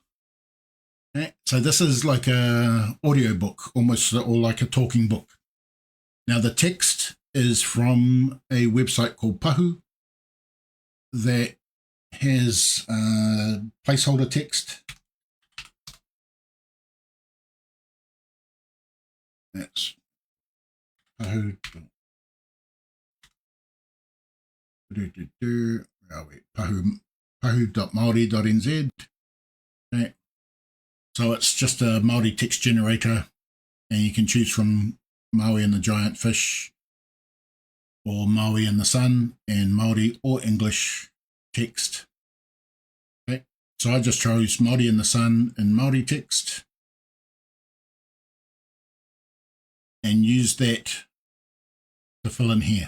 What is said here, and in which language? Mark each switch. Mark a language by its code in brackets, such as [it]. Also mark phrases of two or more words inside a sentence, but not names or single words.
[en] Okay, so this is like a audio book, almost, or like a talking book. Now the text is from a website called Pahu. that has placeholder text. That's pahu.maori.nz. Okay. So it's just a Maori text generator, and you can choose from Maui and the giant fish, or Maui and the sun, and Maori or English text. Okay. So I just chose Maori and the sun and Maori text, and use that to fill in here.